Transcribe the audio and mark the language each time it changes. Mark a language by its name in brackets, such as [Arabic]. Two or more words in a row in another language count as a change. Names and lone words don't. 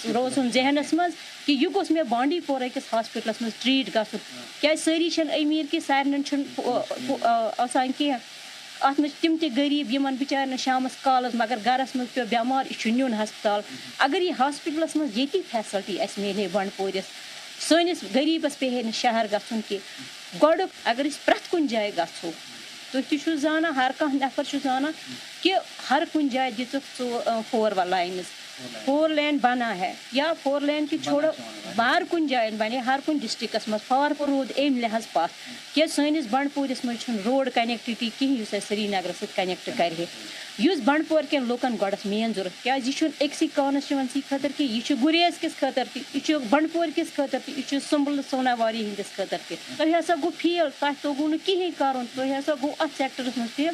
[Kashmiri] روزُن ذہنس منٛز کہِ یہِ گوٚژھ مےٚ بانڈی پورہ کِس ہاسپٹلس منٛز ٹریٖٹ گژھُن کیازِ سٲری چھِنہٕ أمیٖر کہِ سارنٕے چھُنہٕ آسان کینٛہہ اتھ منٛز تِم تہِ غریٖب یِمن بِچارٮ۪ن شامس کالس مگر گرس منٛز پیٚو بٮ۪مار یہِ چھُ نیُن ہسپتال اگر یہِ ہاسپٹلس منٛز ییٚتی فیسلٹی اسہِ میلے بنڈپورِس سٲنِس غریٖبس پیٚیہِ ہے نہٕ شہر گژھُن کینٛہہ گۄڈٕ اگر أسۍ پرٛٮ۪تھ کُنہِ جایہِ گژھو تُہۍ تہِ چھُو زانان ہر کانٛہہ نفر چھُ زانان کہ ہر کُنہِ جایہِ دِژٕکھ ژٕ 4 لائنز 4 لین [Urdu] بنا ہے یا 4 لین کی چھوڑو [Kashmiri] ہر کُنہِ جایہِ بنے ہر کُنہِ ڈسٹرکس منٛز فارفور روٗد امہِ لحاظ پتھ کیازِ سٲنِس بنڈپوٗرِس منٛز چھُنہٕ [English] road connectivity [Kashmiri] کِہیٖنۍ یُس اَسہِ سرینگرس سۭتۍ کنیکٹ کرِ ہے یُس بنڈپور کٮ۪ن لُکن گۄڈس مین ضوٚرتھ کیازِ یہِ چھُنہٕ أکسٕے کانسٹچُوَنسی خٲطرٕ کینٛہہ یہِ چھُ گُریز کِس خٲطرٕ تہِ یہِ چھُ بنڈپور کِس خٲطرٕ تہِ یہِ چھُ سُمبل سوناواری ہٕنٛدِس خٲطرٕ تہِ تۄہہِ ہسا گوٚو فیل تۄہہِ توٚگوٗ نہٕ کِہیٖنۍ کرُن تۄہہِ ہسا گوٚو اتھ سیکٹرس منٛز فیل